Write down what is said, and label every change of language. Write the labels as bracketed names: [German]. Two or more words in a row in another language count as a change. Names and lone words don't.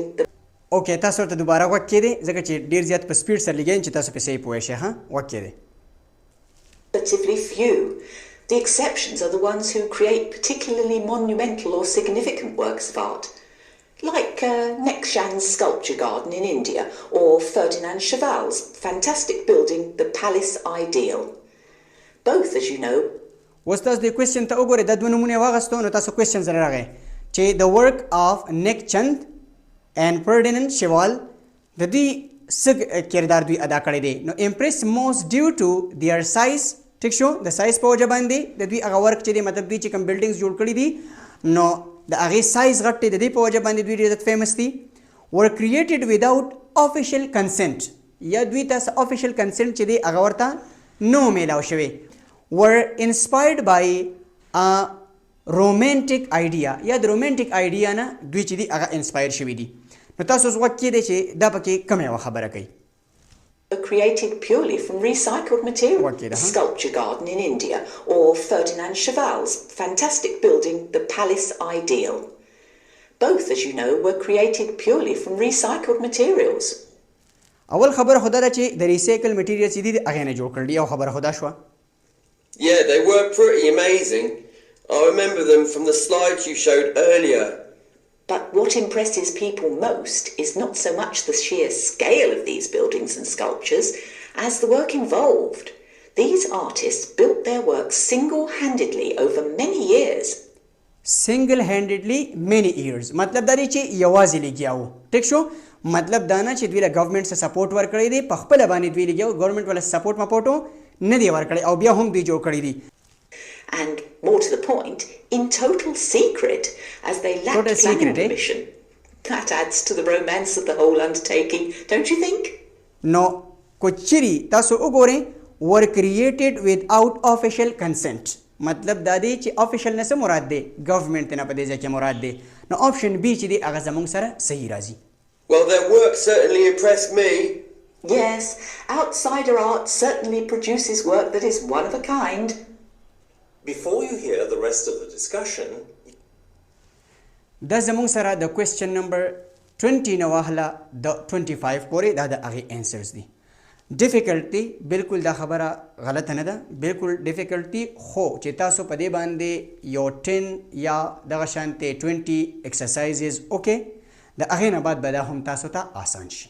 [Pashto] اوکې تاسو ورته دوباره وکې دی ځکه چې ډیر زیات په سپیډ سره لګین چې تاسو په صحیح پوه شئ. ها وکې دی. [English] Relatively few. The exceptions are the ones who create particularly monumental or significant works of art, like Nekshan's sculpture garden in India or Ferdinand Cheval's fantastic building, the Palace Ideal. Both, as you know. [Pashto] اوس تاسو د کوېسچن ته وګورئ دا دوه نومونه یې واخیستو نو تاسو کوېسچن سره راغی چې د [English] work of [Pashto] نیکچند and Ferdinand Cheval د دوی څه کردار دوی ادا کړی دی. نو [English] impress most due to their size. [Pashto] ټیک شو د سایز په وجه باندې د دوی هغه ورک چې دی مطلب دوی چې کوم بلډینګز جوړ کړي دي نو د هغې سایز غټ دی د دې په وجه باندې دوی ډېر زیات فیمس دي. [English] were created without official consent [Pashto] یا دوی ته [English] official consent [Pashto] چې دی هغه ورته نو میلاو شوی. [English] were inspired by romantic idea [Pashto] یا د [English] romantic idea [Pashto] نه دوی چې دی هغه انسپایر شوي دي. نو تاسو اوس وخت کې دی چې دا پکې کومه یوه خبره کوي. [English] are created purely from recycled material. Okay, The Sculpture Garden in India, or Ferdinand Cheval's fantastic building, the Palace Ideal. Both, as you know, were created purely from recycled materials. [Pashto] اول خبره خدا ده چې د [English] recycle material [Pashto] چې دي د هغې نه جوړ کړل یو خبره خدا شوه. [English] Yeah, they were pretty amazing. I remember them from the slides you showed earlier. But what impresses people most is not so much the sheer scale of these buildings and sculptures as the work involved. These artists built their work single-handedly over many years. single handedly many years [Pashto] مطلب دا دی چې یوازې لګیا وو. ټیک شو؟ مطلب دا نه چې دوی له ګورنمنټ څخه سپورټ ورکړی دی، په خپله باندې دوی لګیا وو، ګورنمنټ ولا سپورټ مپورټ نه دی ورکړی او بیا هم دوی جوړ کړی دی. [English] And more to the point, in total secret, as they lacked Total planning secret, eh? permission. That adds to the romance of the whole undertaking, don't you think? [Pashto] نو کوچري تاسو وګورئ [English] were created without official consent. [Pashto] مطلب دا دی چې official نه څه مراد دی؟ ګورنمنټ نه په دې ځای کې مراد دی. نو [English] option B [Pashto] چې دی هغه زموږ سره صحیح راځي. [English] Well, their work certainly impressed me. Yes, outsider art certainly produces work that is one of a kind. Before you hear the rest of the discussion, [Pashto] دا زموږ سره د [English] question number [Pashto] 20 نه واخله د 25 پورې دا د هغې انسرز دي. ډیفیکلټ دی، بالکل دا خبره غلطه نه ده، بالکل ډیفیکلټ دي، خو چې تاسو په دې باندې یو 10 یا دغه شانتې 20 ایکسرسایزز وکړئ د هغې نه بعد به دا هم تاسو ته آسان شي.